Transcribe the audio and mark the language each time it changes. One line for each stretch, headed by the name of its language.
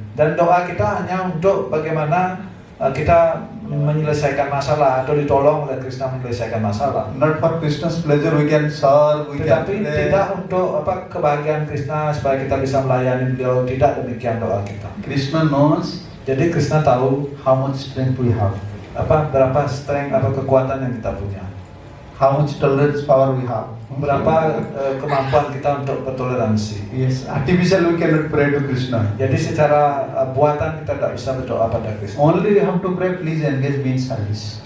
Indonesian: Dan doa kita hanya untuk bagaimana kita menyelesaikan masalah atau ditolong oleh Krishna menyelesaikan masalah.
English: Not for Krishna's pleasure we can serve, we can
Indonesian: Tetapi
English: pray.
Indonesian: tidak untuk kebahagiaan Krishna supaya kita bisa melayani beliau, tidak demikian doa kita.
English: Krishna knows
Indonesian: Jadi Krishna tahu
English: how much strength we have,
Indonesian: berapa strength atau kekuatan yang kita punya,
English: how much tolerance power we have.
Indonesian: berapa kemampuan kita untuk bertoleransi.
English: Yes, artificial we cannot pray to Krishna.
Indonesian: Jadi secara buatan kita tidak bisa berdoa pada Krishna.
English: Only we have to pray, please engage me in service.